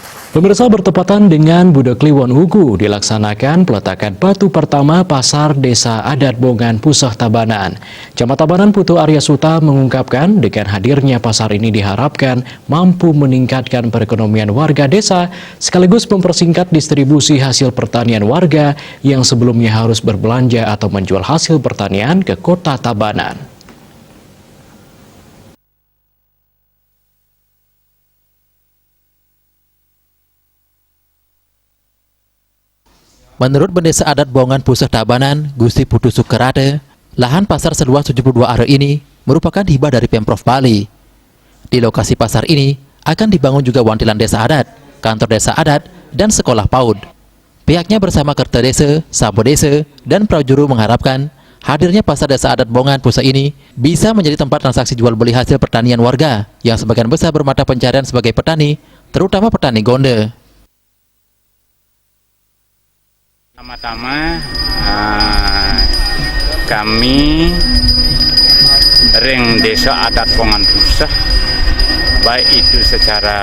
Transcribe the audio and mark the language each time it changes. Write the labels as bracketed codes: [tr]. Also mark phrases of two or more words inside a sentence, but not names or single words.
[id] Pemirsa, bertepatan dengan Budak Kliwon Hugu dilaksanakan peletakan batu pertama pasar Desa Adat Bongan Pusah Tabanan. Camat Tabanan Putu Arya Suta mengungkapkan dengan hadirnya pasar ini diharapkan mampu meningkatkan perekonomian warga desa sekaligus mempersingkat distribusi hasil pertanian warga yang sebelumnya harus berbelanja atau menjual hasil pertanian ke kota Tabanan. Menurut Pendesa Adat Bongan Pusah Tabanan, Gusti Putu Sukerade, lahan pasar seluas 72 are ini merupakan hibah dari Pemprov Bali. Di lokasi pasar ini akan dibangun juga wantilan desa adat, kantor desa adat, dan sekolah PAUD. Pihaknya bersama Kerta Desa, Sabo Desa, dan Prajuru mengharapkan hadirnya pasar Desa Adat Bongan Pusah ini bisa menjadi tempat transaksi jual beli hasil pertanian warga yang sebagian besar bermata pencarian sebagai petani, terutama petani gonde. Pertama-tama kami Ring Desa Adat Bongan Pusah, baik itu secara